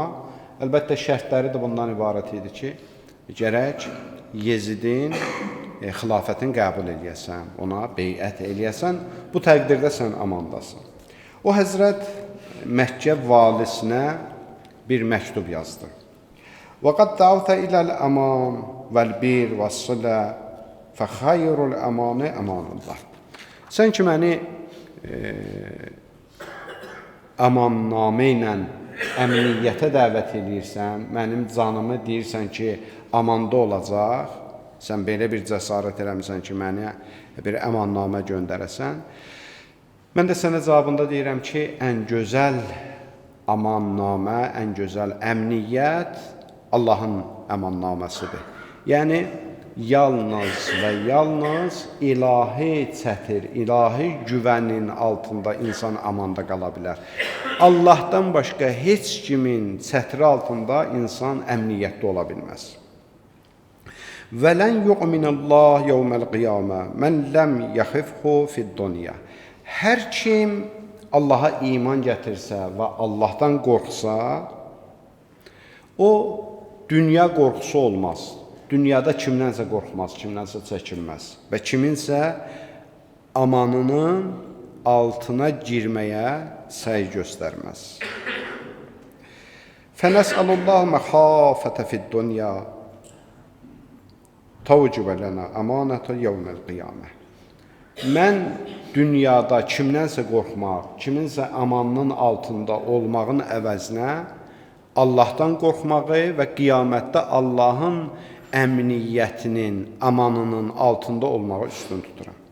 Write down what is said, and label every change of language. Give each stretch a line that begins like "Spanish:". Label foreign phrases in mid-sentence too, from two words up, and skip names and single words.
Azerbaijani: Əlbəttə, şərtləri də bundan ibarət idi ki, gərək Yezidin xilafətini qəbul eləyəsən, ona beyət eləyəsən, bu təqdirdə sən amandasan. O həzrət Məkkə valisinə bir məktub yazdı.
Arabic: وَقَدْ دَعَوْتَ إِلَى الْأَمَانِ وَالْبِرِّ وَالصِّلَةِ فَخَيْرُ الْأَمَانِ أَمَانُ اللّٰهِ.
Azerbaijani: Sən ki, məni amannamə ilə əmniyyətə dəvət edirsən, mənim canımı deyirsən ki, amanda olacaq, sən belə bir cəsarət eləmirsən ki, mənə bir əmannamə göndərəsən. Mən də sənə cavabında deyirəm ki, ən gözəl amannamə, ən gözəl əmniyyət Allahın əmannaməsidir. Yəni, yalnız və yalnız ilahi çətir, ilahi güvənin altında insan amanda qala bilər. Allahdan başqa heç kimin çətri altında insan əmniyyətdə ola bilməz.
Arabic: وَلَنْ يُؤْمِنَ اللّٰهِ يَوْمَ الْقِيَامَةِ مَنْ لَمْ يَخِفْهُ فِي الدُّنْيَا.
Azerbaijani: Hər kim Allaha iman gətirsə və Allahdan qorxsa, o dünya qorxusu olmaz. Dünyada kimdənsə qorxmaz, kimdənsə çəkinməz və kiminsə amanının altına girməyə səy göstərməz.
Arabic: فَنَسْأَلُ مَخَافَةَ فِي الدُّنْيَا تَوْجُبَ لَنَا أَمَانَةَ يَوْمَ الْقِيَامَةِ.
Azerbaijani: Mən dünyada kimdənsə qorxmaq, kiminsə amanının altında olmağın əvəzinə Allahdan qorxmağı və qiyamətdə Allahın əmniyyətinin, amanının altında olmağı üstün tuturam.